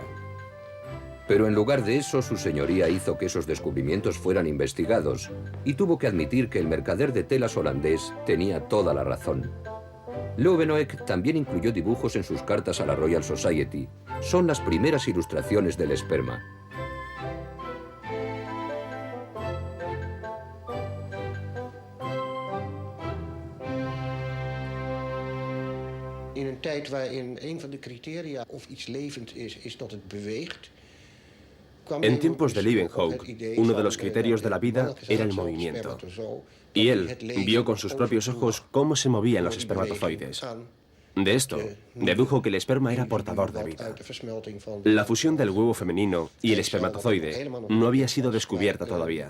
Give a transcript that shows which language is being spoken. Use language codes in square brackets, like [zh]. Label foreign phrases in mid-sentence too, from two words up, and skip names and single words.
[es] Pero en lugar de eso, su señoría hizo que esos descubrimientos fueran investigados y tuvo que admitir que el mercader de telas holandés tenía toda la razón. Leeuwenhoek también incluyó dibujos en sus cartas a la Royal Society. Son las primeras ilustraciones del esperma. [nl] In een tijd waarin een van de criteria of iets levend is dat het beweegt. [es] En tiempos de Leeuwenhoek, uno de los criterios de la vida era el movimiento. Y él vio con sus propios ojos cómo se movían los espermatozoides. De esto, dedujo que el esperma era portador de vida. La fusión del huevo femenino y el espermatozoide no había sido descubierta todavía.